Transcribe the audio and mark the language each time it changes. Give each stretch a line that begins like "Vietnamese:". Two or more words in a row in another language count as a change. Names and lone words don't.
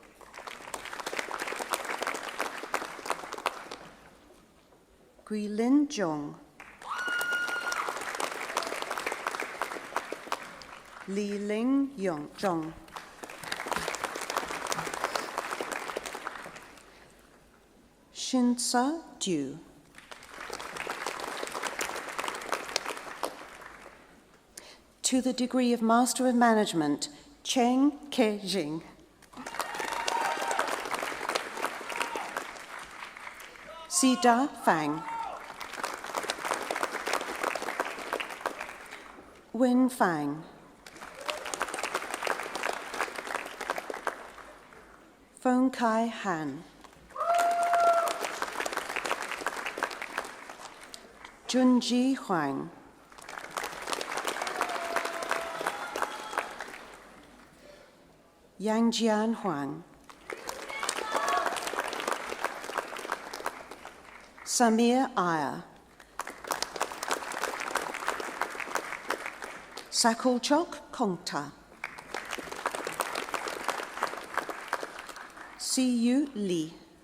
English: Guilin Zhong. Li Ling Yong Zhong. Shinsa Du. To the degree of Master of Management, Cheng Ke Jing. Sida Fang. Win Fang. Fong Kai Han. Junji Huang. Yangjian Huang. Samir Iyer. Sakulchok Kongta. Siyu Li.